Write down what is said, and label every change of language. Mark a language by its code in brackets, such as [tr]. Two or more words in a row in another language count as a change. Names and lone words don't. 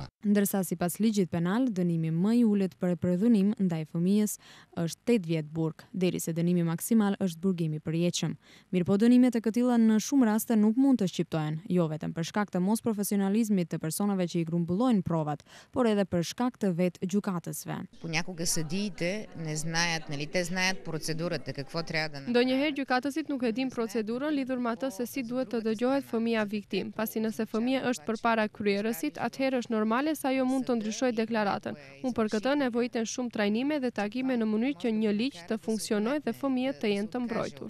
[sq] Ndërsa sipas ligjit penal, dënimi më i ulët për përdhunim ndaj fëmijës është 8 vjet burg, derisa dënimi maksimal është burgimi përjetshëm. Mirëpo dënimet e këtilla në shumë raste nuk mund të shqiptohen, jo vetëm për shkak të mos profesionalizmit të personave që i grumbullojnë provat, por edhe për shkak të vetë gjykatësve. [bg] Понякога съдиите не знаят, нали, те знаят процедурата, какво трябва да направят. [sq] Ndonjëherë gjykatësit nuk e din procedurën lidhur me atë se si duhet të dëgjohet fëmia viktim, pasi nëse fëmia është përpara kryerësit, atëherë është normale se ajo mund të ndryshojë deklaratën. Unë për këtë nevojiten shumë trajnime dhe takime në mënyrë që një ligj të funksionojë dhe fëmijët të jenë të mbrojtur.